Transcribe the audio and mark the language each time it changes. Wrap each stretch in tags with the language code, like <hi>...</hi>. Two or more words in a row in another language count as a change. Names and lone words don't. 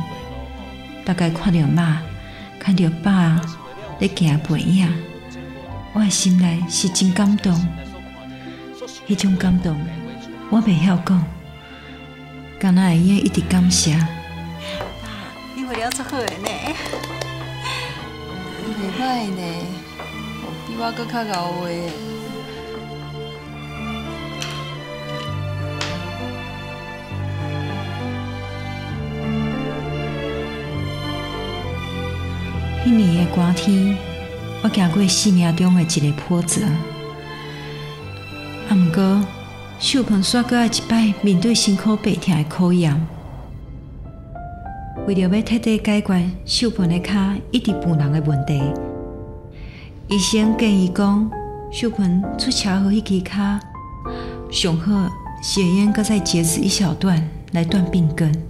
<nan>大概看到妈，看到爸咧行背影，我的心内是真感动。迄种感动，我袂晓讲，敢若会用一直感谢。爸，你画了足好的呢。袂歹呢，比我搁较贤画的。迄年的寒天，我行过生命中的一个波折。啊，毋过秀萍煞搁爱一摆面对辛苦白疼的考验。为了要彻底解决秀萍的骹一直浮人的问题，医生建议讲，秀萍出车祸迄支骹，上好是会用搁再截肢一小段来断病根。</nan>